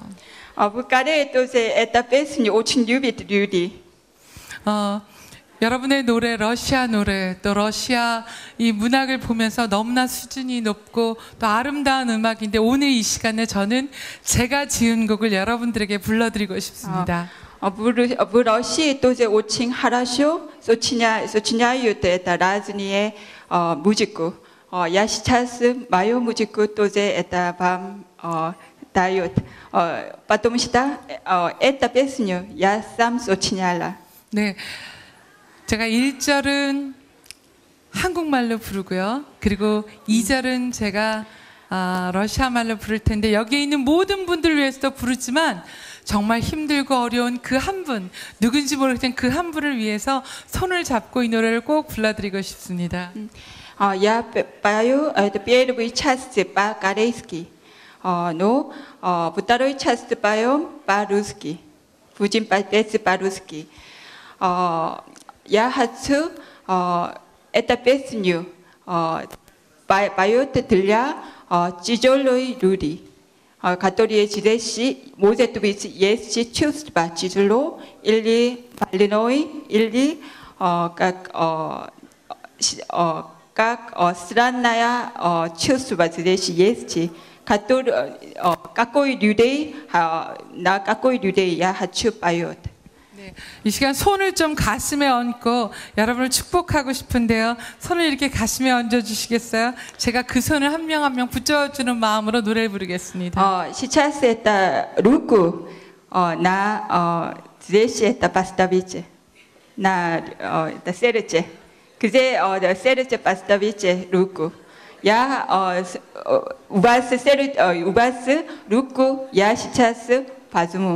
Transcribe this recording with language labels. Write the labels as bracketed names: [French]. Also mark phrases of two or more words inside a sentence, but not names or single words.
[Russian] В Корее тоже эти песни очень любят люди. [Korean] 여러분의 노래, 러시아 노래, 또 러시아 이 문학을 보면서 너무나 수준이 높고 또 아름다운 음악인데 오늘 이 시간에 저는 제가 지은 곡을 여러분들에게 불러드리고 싶습니다. [Russian] В России тоже очень хорошо сочиняют это разные музыку. Я сейчас мою музыку тоже это вам дают. Потому что эту песню я сам сочиняла. [Korean] 네. 제가 1절은 한국말로 부르고요. 그리고 2절은 제가 러시아 말로 부를 텐데 여기에 있는 모든 분들을 위해서도 부르지만 정말 힘들고 어려운 그 한 분, 누군지 모르겠지만 그 한 분을 위해서 손을 잡고 이 노래를 꼭 불러드리고 싶습니다. [Russian] Я пою первую часть по-корейски, но вторую часть поем по-русски. Будем петь по-русски. Я хочу эту песню поет для тяжелой люди, которые здесь может быть есть чувства тяжело или больной, или как странное чувство здесь есть. Какой людей, на какой людей я хочу поет. [Korean] 네, 이 시간 손을 좀 가슴에 얹고 여러분을 축복하고 싶은데요. 손을 이렇게 가슴에 얹어주시겠어요? 제가 그 손을 한 명 한 명 붙여주는 마음으로 노래를 부르겠습니다. [Russian] Сейчас это руку на здесь это поставите, на это сердце. где сердце поставите руку. Я у вас руку я сейчас возьму.